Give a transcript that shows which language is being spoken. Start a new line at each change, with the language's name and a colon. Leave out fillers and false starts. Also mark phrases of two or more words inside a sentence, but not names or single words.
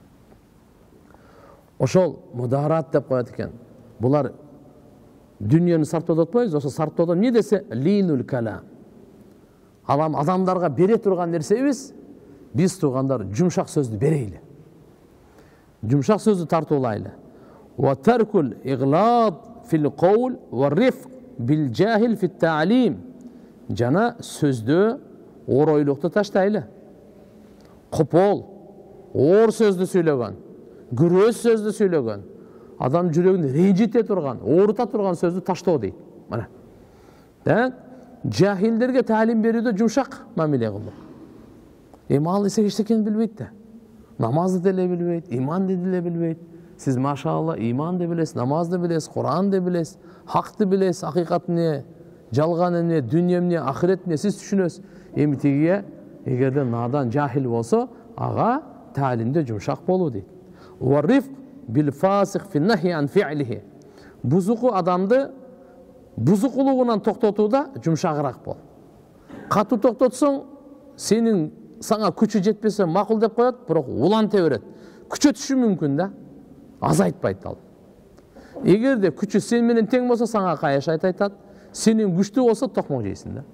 Kyrgyz: Ошол мударат деп коет экен. Булар дүниені сарптоодо отпойбуз, ошо сарптоодо эмне десе
Arabic: لين الكلام.
Kyrgyz: Алам адамдарга бере турган нерсебиз, биз туугандар жумшак сөздү берейли. Жумшак сөздү тартуулайлы.
Arabic: وترك الإغلاظ في القول والرفق بالجاهل في التعليم.
Kyrgyz: Жана сөздү оройлукту таштайлы. Копол, оор сөздү сүйлөгөн, күрөз сөздү сүйлөгөн, адам жүрөгүн ренжите турган, оорута турган сөздү таштоо дейт. Мына. Жахилдерге таалим берүүдө жумшак мамиле кылуу. Ал эсеге эчтекени билбейт да. Намазды деле билбейт, иманды деле билбейт. Сиз машалла иманды билесиз, намазды билесиз, Куранды билесиз, хакты билесиз, акыйкат эмне, жалган эмне, дүние эмне, ахирет эмне сиз түшүнөсүз. Эми тигиге эгерде надан жахил болсо, ага таалимде жумшак болуу дейт.
Arabic: والرفق بالفاسق في نهيه عن فعله.
Kyrgyz: Бузуку адамды бузукулугунан токтотууда жумшагыраак бол. Катуу токтотсоң, сага күчү жетпесе макул деп коет, бирок уланта берет. Күчөтүшү мүмкүн да, азайтпайт ал. Эгерде күчү сен менен тең болсо, сага каяш айтат, сенин күчтүү болсо токмок жейсиң да.